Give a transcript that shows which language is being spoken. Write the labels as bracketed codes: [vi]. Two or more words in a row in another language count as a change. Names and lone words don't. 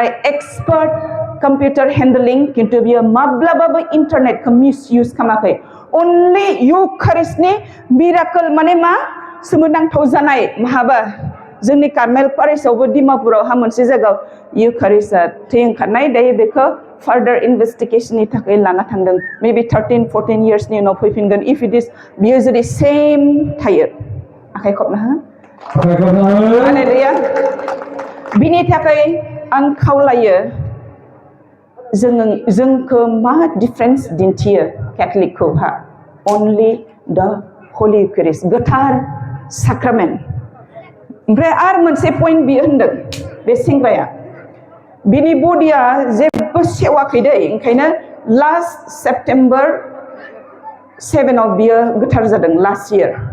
[en] expert computer handling [brx] किन्तु बियो माब्लाबाबो इन्टारनेटखौ मिसइउज खालामाखै [en] only Eucharistनि miracle [brx] माने मा सोमोनांथाव जानाय महाबा जोंनि कार्मेल पारिसआवबो डिमापुरावहा मोनसे जायगायाव इउकारिस्टआ थै ओंखारनाय दायो बेखौ [en] further investigationनि [brx] थाखाय लाना थांदों मेबि 13-14 yearsनि उनाव फैफिनगोन [en] if it is [brx] बियो जुदि सेम थायो आखाइ खबना हो हालेलुया बिनि थाखाय आं खावलायो जोंखौ मा डिफारेन्स दिन्थियो केथलिकखौहा [en] only the holy Eucharist [brx] गोथार साक्रामेन्ट ओमफ्राय आरो मोनसे पइन्ट बियो होनदों बे सेंग्राया बिनि बडिया जेबो सेवाखै दै ओंखायनो [en] last September [brx] 7 आव बियो गोथार जादों [en] last year